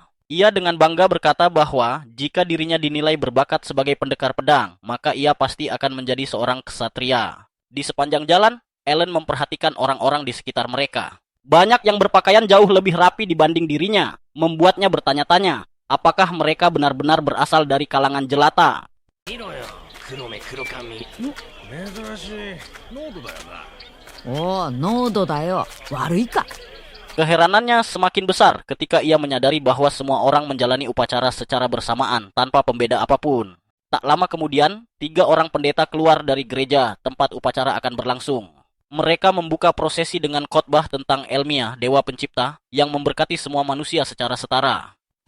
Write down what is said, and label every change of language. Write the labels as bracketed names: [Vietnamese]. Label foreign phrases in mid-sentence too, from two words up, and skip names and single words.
[Indonesian] Ia dengan bangga berkata bahwa jika dirinya dinilai berbakat sebagai pendekar pedang, maka ia pasti akan menjadi seorang ksatria. Di sepanjang jalan, Alan memperhatikan orang-orang di sekitar mereka. Banyak yang berpakaian jauh lebih rapi dibanding dirinya, membuatnya bertanya-tanya, apakah mereka benar-benar berasal dari kalangan jelata. [Japanese] Oh, 喉だよ. 悪いか? [Indonesian] Keheranannya semakin besar ketika ia menyadari bahwa semua orang menjalani upacara secara bersamaan tanpa pembeda apapun. Tak lama kemudian, 3 orang pendeta keluar dari gereja tempat upacara akan berlangsung. Mereka membuka prosesi dengan khotbah tentang Elmia, dewa pencipta, yang memberkati semua manusia secara setara.